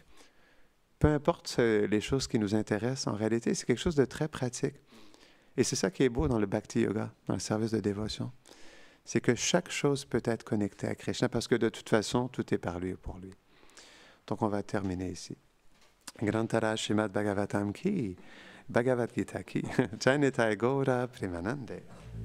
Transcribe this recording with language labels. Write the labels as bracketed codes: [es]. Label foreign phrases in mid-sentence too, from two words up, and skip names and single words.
[fr] Peu importe les choses qui nous intéressent, en réalité, c'est quelque chose de très pratique. Et c'est ça qui est beau dans le Bhakti Yoga, dans le service de dévotion. C'est que chaque chose peut être connectée à Krishna parce que de toute façon, tout est par lui et pour lui. Donc on va terminer ici. [hi] ग्रंतरा श्रीमद् भागवतम् की, भगवद् गीता की, जय निताई गौर प्रेमानन्दे.